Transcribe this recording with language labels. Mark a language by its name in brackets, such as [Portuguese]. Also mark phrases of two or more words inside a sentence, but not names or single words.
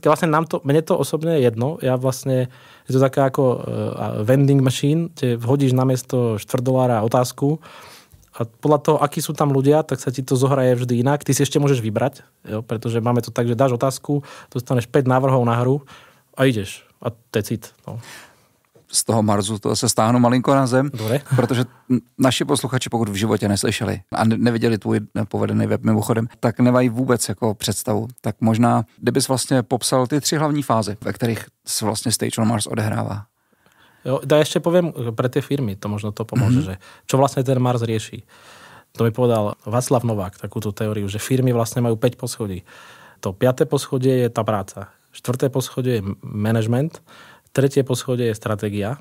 [Slovak] Vlastne mne to osobne je jedno. Ja vlastne, je to taká ako [English] vending machine, [Slovak] kde vhodíš namiesto $4 otázku a podľa toho, akí sú tam ľudia, tak sa ti to zohraje vždy inak. Ty si ešte môžeš vybrať, jo? Pretože máme to tak, že dáš otázku, dostaneš 5 návrhov na hru a ideš. A to je cit. No. [Czech] Z toho Marsu to se stáhnu malinko na zem, [Slovak] Dobre. [Czech] Protože naši posluchači, pokud v životě neslyšeli a neviděli tvůj povedený web mimochodem, tak nemají vůbec jako představu. Tak možná, kdybys vlastně popsal ty 3 hlavní fáze, ve kterých se vlastně Stage on Mars odehrává. [Slovak] Jo, ja ešte poviem pre tie firmy, to možno to pomôže, že čo vlastne ten Mars rieši. To mi povedal Václav Novák, takúto teóriu, že firmy vlastne majú 5 poschodí. To 5. poschodie je tá práca. 4. poschodie je management. 3. poschodie je stratégia.